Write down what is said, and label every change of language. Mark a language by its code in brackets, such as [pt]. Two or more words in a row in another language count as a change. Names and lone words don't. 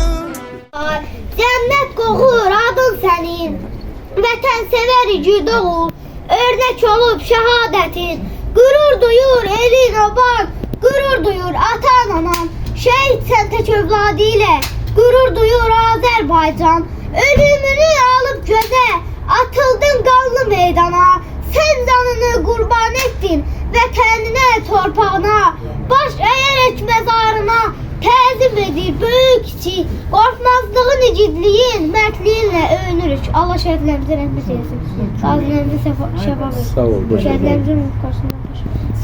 [tr] Cennet kokur adın senin, vətən sever igid oğul, örnek olup şehadetin, gurur duyur elin oban, gurur duyur atan anan. Şehit sen tek evladıyla gurur duyur Azerbaycan. Ölümünü alıp göze atıldın kanlı meydana. Sen canını kurban ettin vətəninə, torpağına. Baş eğerek mezarına təzim edir büyük kiçik. Korkmazlığın, igidliğin, mertliğinle övünürük. [az] Allah şəhidlərimizə rəhmət eylesin. Qazilərimizə şəfa versin. Sağ ol, boş ver. Şəhidlərimizin qarşısında baş.